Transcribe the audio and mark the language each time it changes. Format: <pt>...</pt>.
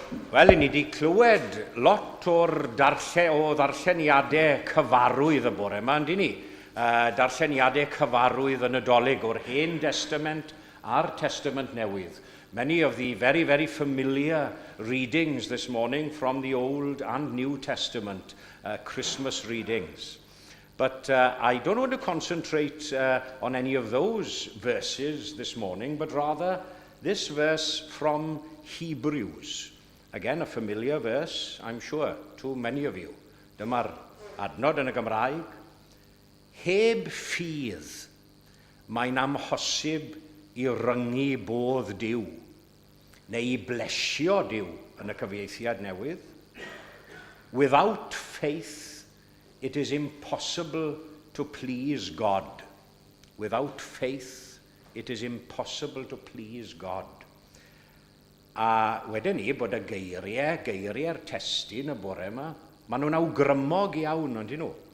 <cy>Wel, ni wedi clywed lot o'r ddarlleniadau cyfarwydd y bore yma, yndyn ni? Darlleniadau cyfarwydd yn Addoliad o'r Hen Testament a'r Testament Newydd.</cy> <en>Many of the very, very familiar readings this morning from the Old and New Testament, Christmas readings. But I don't want to concentrate on any of those verses this morning, but rather this verse from Hebrews. Again, a familiar verse, I'm sure, to many of you.</en> <cy>Dyma'r adnod yn y Gymraeg. Heb ffydd, mae'n amhosib i ryngu bodd Duw, neu i blesio Duw yn y cyfieithiad newydd.</cy> <en>Without faith, it is impossible to please God. Without faith, it is impossible to please God.</en> <cy>A wedyn ni bod y geiriau'r testun y bore yma, maen nhw'n awgrymog iawn, ond nhw.</cy>